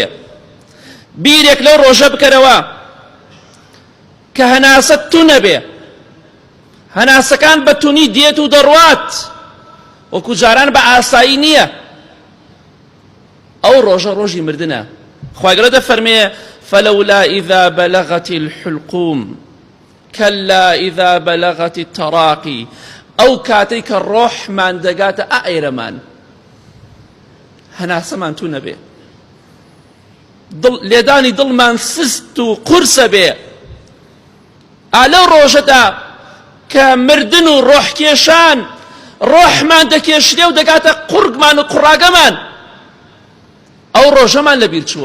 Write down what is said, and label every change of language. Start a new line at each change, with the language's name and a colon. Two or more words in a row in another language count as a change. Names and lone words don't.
Central Kurdish: بیرێک لەو ڕۆژە بکەرەوە کە هەناسەت تو نەبێ، هەناسەکان بە تونی دێت و دەڕوات، وەکو جاران بە ئاسایی نییە. ئەو ڕۆژە ڕۆژی مردنە. خوای گەورە دەفەرمێ
Arabic: فلولا إذا بلغت الحلقوم كلا إذا بلغت التراقي.
Central Kurdish: ئەو کاتەی کە ڕۆحمان دەگاتە ئائێرەمان، هەناسەمان تو نەبێ، لێدانی دڵمان سست و قورسە بێ. لەو ڕۆژەدا کە مردن و ڕۆحکێشان ڕۆحمان دەکێشرێ و دەگاتە قورگمان و قوڕاگەمان، ئەو ڕۆژەمان لەبیر چووە.